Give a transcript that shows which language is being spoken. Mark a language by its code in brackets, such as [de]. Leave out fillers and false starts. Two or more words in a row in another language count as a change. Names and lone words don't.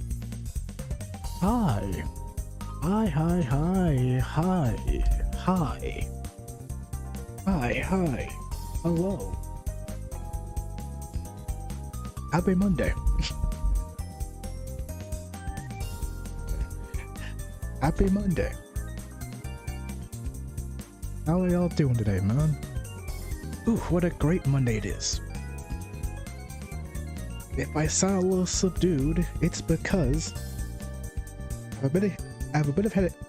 [en] Hi. Hi, hi, hi, hi, hi. Hi, hi. Hello. Happy Monday. Happy Monday. How are y'all doing today, man? Ooh, what a great Monday it is. If I sound a little subdued, it's because I have a bit of headache.